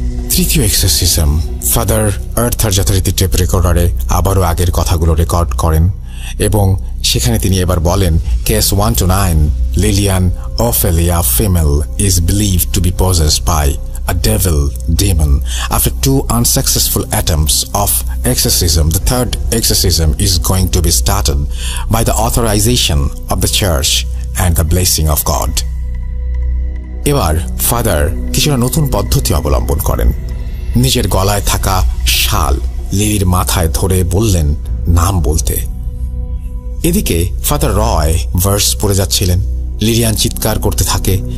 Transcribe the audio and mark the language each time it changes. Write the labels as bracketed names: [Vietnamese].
[Bangla] তৃতীয় exorcism. Father Arthur যথারীতি tape রেকর্ডারে আবারও আগের কথাগুলো রেকর্ড করেন এবং সেখানে তিনি এবার বলেন, case 1-9, Lilian Ophelia [English] Female is believed to be possessed by a devil demon. After 2 unsuccessful attempts of exorcism, the 3rd exorcism is going to be started by the authorization of the church and the blessing of God. [Bangla] এবার father কিছুটা নতুন পদ্ধতি অবলম্বন করেন। নিজের গলায় থাকা শাল লিলির মাথায় ধরে বললেন নাম বলতে। এদিকে ফাদার রয় ভার্স পড়ে যাচ্ছিলেন। লিলিয়ান চিৎকার করতে থাকে।